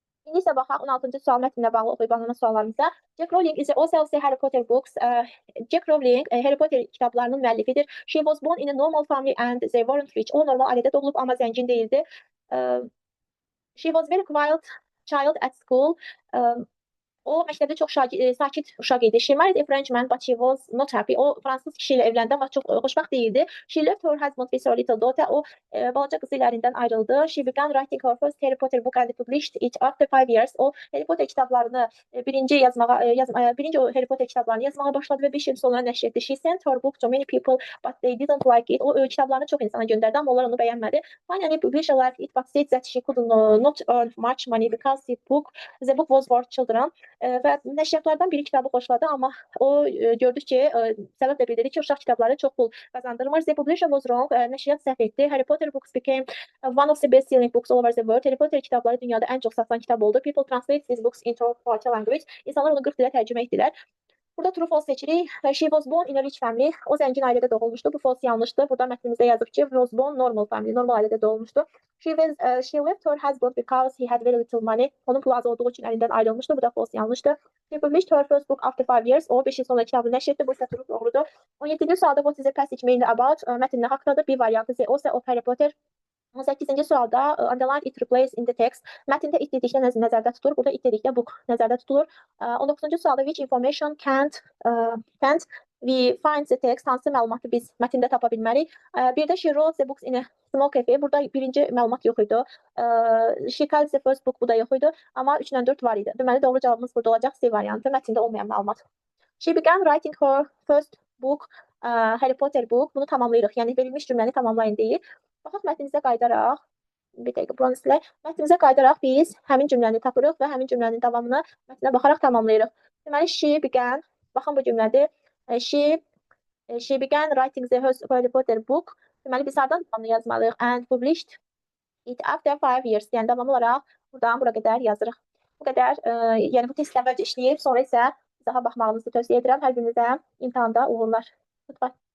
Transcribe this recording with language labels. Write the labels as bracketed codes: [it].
[az] İndi isə baxaq 16-cı sual mətninlə bağlı oxuyub anlanan suallarımıza. [en] Jack Rowling is the author of the Harry Potter books. [az] Jack Rowling Harry Potter kitablarının müəllifidir. [en] She was born in a normal family and they weren't rich. [az] O normal ailədə doğulub, amma zəngin deyildi. [en] She was very quiet child at school. [az] O məktəbdə çox sakit uşaq idi. [en] She married a Frenchman but she was not happy. [az] O fransız kişi ilə evləndi amma çox xoşbəxt deyildi. [en] She left her husband with her little daughter. [az] O balaca qızı ilə ərindən ayrıldı. [en] She began writing her first Harry Potter book and published it after 5 years. [az] O Harry Potter kitablarını birinci Harry Potter kitablarını yazmağa başladı və 5 il sonra nəşr etdi. [en] She sent her book to many people but they didn't like it. [az] O kitablarını çox insana göndərdi amma onlar onu bəyənmədi. [en] Finally published liked it but said that she could not earn much money because the book was for children. [az] Və nəşriyyatlardan biri kitabı xoşladı, amma o gördü ki, səbəb də bildirdi ki, uşaq kitabları çox pul qazandırmır. [en] The publisher was wrong. [az] Nəşriyyat səhv etdi. Harry Potter books became one of the best-selling books all over the world. Harry Potter kitabları dünyada ən çox satılan kitab oldu. [en] People translate these books into 40 language. [az] İnsanlar onu 40 dilə tərcümə etdilər. Burada true false seçirik. [en] She was born in a rich family. [az] O zəngin ailədə doğulmuşdu. Bu false yanlışdır. Burada mətnimizdə yazıb ki, [en] was born normal family. [az] Normal ailədə doğulmuşdu. [en] She left her husband because he had very little money. [az] Onun pulu az olduğu üçün əlindən ayrılmışdı. Bu da false yanlışdır. [en] She published her first book after 5 years. [az] O 5 il sonra kitabını nəşr etdi. Bu isə true doğrudur. 17-ci sualda [en] what is the passage mainly about? [az] Mətn nə haqqdadır? Bir variantı [en] the author of Harry Potter. [az] 18-ci sualda [en] underline it replace in the text. [az] Mətndə it dedikdə nəzərdə tutulur. Burada it dedikdə book nəzərdə tutulur. 19-cu sualda [en] which information can't We find the text. [az] Hansı məlumatı biz mətndə tapa bilmərik? Bir də [en] she wrote the books in a small cafe. [az] Burada birinci məlumat yox idi. [en] She called the first book. [az] Bu da yox idi. Amma 3 ilə 4 var idi. Deməli, doğru cavabımız burada olacaq C variantı. Mətndə olmayan məlumat. [en] She began writing her first book, Harry Potter book. [az] Bunu tamamlayırıq. Yəni verilmiş cümləni tamamlayın deyir. Baxaq mətnimizə qayıdaraq. Bir dəqiqə buranı silək. Mətnimizə qayıdaraq biz həmin cümləni tapırıq və həmin cümlənin davamını mətnə baxaraq tamamlayırıq. Deməli, [en] she began, [az] baxın bu cümlədir. [en] She began writing the Harry Potter book. [az] Deməli, biz hardan davamını yazmalıyıq? [en] And published it after 5 years. [az] Yəni, davamlı olaraq buradan bura qədər yazırıq. Bu qədər, yəni bu testlə əvvəlcə işləyib, sonra isə daha baxmağınızı tövsiyə edirəm. Hər birinizə imtahanda uğurlar. Lütfən.